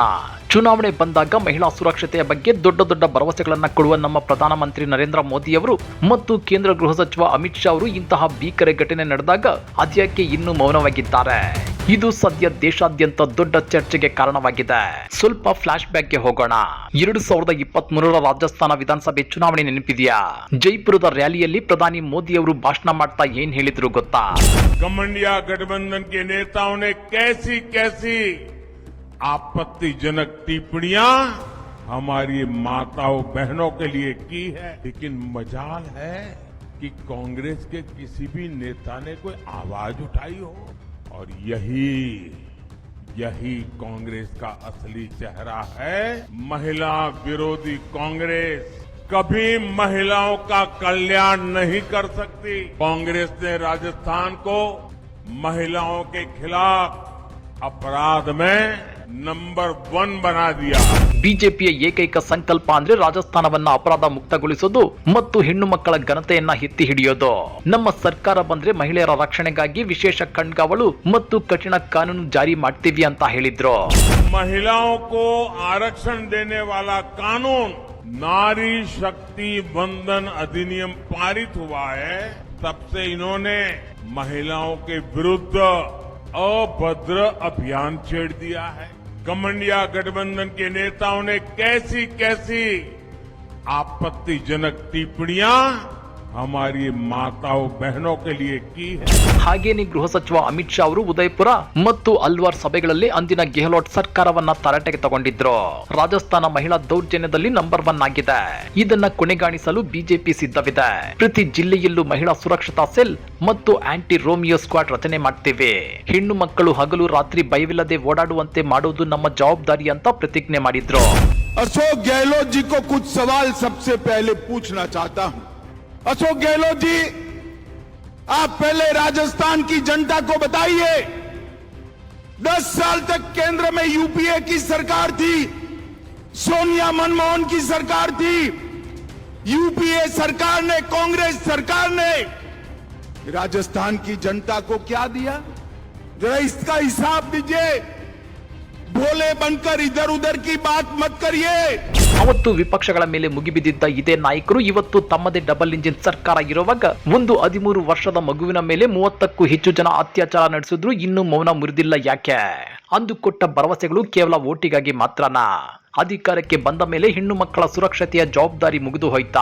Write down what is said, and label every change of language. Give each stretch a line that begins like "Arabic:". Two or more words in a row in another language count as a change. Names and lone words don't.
Kannada: ಚುನಾವಣೆ ಬಂದಾಗ ಮಹಿಳಾ ಸುರಕ್ಷತೆಯ ಬಗ್ಗೆ ದೊಡ್ಡ ದೊಡ್ಡ ಭರವಸೆಗಳನ್ನ ಕೊಡುವ ನಮ್ಮ ಪ್ರಧಾನಮಂತ್ರಿ ನರೇಂದ್ರ ಮೋದಿ ಅವರು ಮತ್ತು ಕೇಂದ್ರ ಗೃಹ ಸಚಿವ ಅಮಿತ್ ಶಾ ಅವರು ಇಂತಹ ಭೀಕರ ಘಟನೆ ನಡೆದಾಗ ಅದ್ಯಾಕೆ ಇನ್ನೂ ಮೌನವಾಗಿದ್ದಾರೆ? ಇದು ಸದ್ಯ ದೇಶಾದ್ಯಂತ ದೊಡ್ಡ ಚರ್ಚೆಗೆ ಕಾರಣವಾಗಿದೆ. ಸ್ವಲ್ಪ
English: flash backಗೆ
Kannada: ಹೋಗೋಣ. 2023ರ ರಾಜಸ್ಥಾನ ವಿಧಾನಸಭೆ ಚುನಾವಣೆ ನೆನಪಿದೆಯಾ? ಜೈಪುರದ ರ್ಯಾಲಿಯಲ್ಲಿ ಪ್ರಧಾನಿ ಮೋದಿ ಅವರು ಭಾಷಣ ಮಾಡ್ತಾ ಏನ್ ಹೇಳಿದ್ರು ಗೊತ್ತಾ?
Hindi: गठबंधन के नेताओं ने कैसी कैसी आपत्तिजनक टिप्पणियां हमारी माताओं बहनों के लिए की है, लेकिन मजाल है कि कांग्रेस के किसी भी नेता ने कोई आवाज उठाई हो। और यही कांग्रेस का असली चेहरा है। महिला विरोधी कांग्रेस कभी महिलाओं का कल्याण नहीं कर सकती। कांग्रेस ने राजस्थान को महिलाओं के खिलाफ अपराध में नंबर 1 बना दिया।
Kannada: ಬಿಜೆಪಿಯ ಏಕೈಕ ಸಂಕಲ್ಪ ಅಂದ್ರೆ ರಾಜಸ್ಥಾನವನ್ನ ಅಪರಾಧ ಮುಕ್ತಗೊಳಿಸೋದು ಮತ್ತು ಹೆಣ್ಣು ಮಕ್ಕಳ ಘನತೆಯನ್ನ ಎತ್ತಿ ಹಿಡಿಯೋದು. ನಮ್ಮ ಸರ್ಕಾರ ಬಂದ್ರೆ ಮಹಿಳೆಯರ ರಕ್ಷಣೆಗಾಗಿ ವಿಶೇಷ ಕಣ್ಗಾವಲು ಮತ್ತು ಕಠಿಣ ಕಾನೂನು ಜಾರಿ ಮಾಡ್ತೀವಿ ಅಂತ ಹೇಳಿದ್ರು.
Hindi: महिलाओं को आरक्षण देने वाला कानून नारी शक्ति वंदन अधिनियम पारित हुआ है, तब से इन्होंने महिलाओं के विरुद्ध अभद्र अभियान छेड़ दिया है। कमंडिया गठबंधन के नेताओं ने कैसी कैसी आपत्तिजनक टिप्पणियां हमारी माताओं बहनों के लिए की है।
Kannada: ಹಾಗೇನೇ ಗೃಹ ಸಚಿವ ಅಮಿತ್ ಶಾ ಅವರು ಉದಯಪುರ ಮತ್ತು ಅಲ್ವಾರ್ ಸಭೆಗಳಲ್ಲಿ ಅಂದಿನ ಗೆಹ್ಲೋಟ್ ಸರ್ಕಾರವನ್ನ ತರಾಟೆಗೆ ತಗೊಂಡಿದ್ರು. ರಾಜಸ್ಥಾನ ಮಹಿಳಾ ದೌರ್ಜನ್ಯದಲ್ಲಿ ನಂಬರ್ 1 ಆಗಿದೆ. ಇದನ್ನ ಕೊನೆಗಾಣಿಸಲು ಬಿಜೆಪಿ ಸಿದ್ಧವಿದೆ. ಪ್ರತಿ ಜಿಲ್ಲೆಯಲ್ಲೂ ಮಹಿಳಾ ಸುರಕ್ಷತಾ ಸೆಲ್ ಮತ್ತು
English: anti Romeo squad
Kannada: ರಚನೆ ಮಾಡ್ತೇವೆ. ಹೆಣ್ಣು ಮಕ್ಕಳು ಹಗಲು ರಾತ್ರಿ ಭಯವಿಲ್ಲದೆ ಓಡಾಡುವಂತೆ ಮಾಡೋದು ನಮ್ಮ ಜವಾಬ್ದಾರಿ ಅಂತ ಪ್ರತಿಜ್ಞೆ ಮಾಡಿದ್ರು.
Hindi: अशोक गहलोत जी को कुछ सवाल सबसे पहले पूछना चाहता हूं। अशोक गहलोत जी, आप पहले राजस्थान की जनता को बताइए, 10 साल तक केंद्र में यूपीए की सरकार थी, सोनिया मनमोहन की सरकार थी, यूपीए सरकार ने, कांग्रेस सरकार ने राजस्थान की जनता को क्या दिया? जरा इसका हिसाब दीजिए। भोले बनकर इधर उधर की बात मत करिए।
Kannada: ಅವತ್ತು ವಿಪಕ್ಷಗಳ ಮೇಲೆ ಮುಗಿಬಿದ್ದಿದ್ದ ಇದೇ ನಾಯಕರು ಇವತ್ತು ತಮ್ಮದೇ
English: double engine
Kannada: ಸರ್ಕಾರ ಇರುವಾಗ ಒಂದು 13 ವರ್ಷದ ಮಗುವಿನ ಮೇಲೆ 30ಕ್ಕೂ ಹೆಚ್ಚು ಜನ ಅತ್ಯಾಚಾರ ನಡೆಸಿದ್ರು ಇನ್ನೂ ಮೌನ ಮುರಿದಿಲ್ಲ ಯಾಕೆ? ಅಂದು ಕೊಟ್ಟ ಭರವಸೆಗಳು ಕೇವಲ ಓಟಿಗಾಗಿ ಮಾತ್ರನಾ? ಅಧಿಕಾರಕ್ಕೆ ಬಂದ ಮೇಲೆ ಹೆಣ್ಣು ಮಕ್ಕಳ ಸುರಕ್ಷತೆಯ ಜವಾಬ್ದಾರಿ ಮುಗಿದು ಹೋಯ್ತಾ?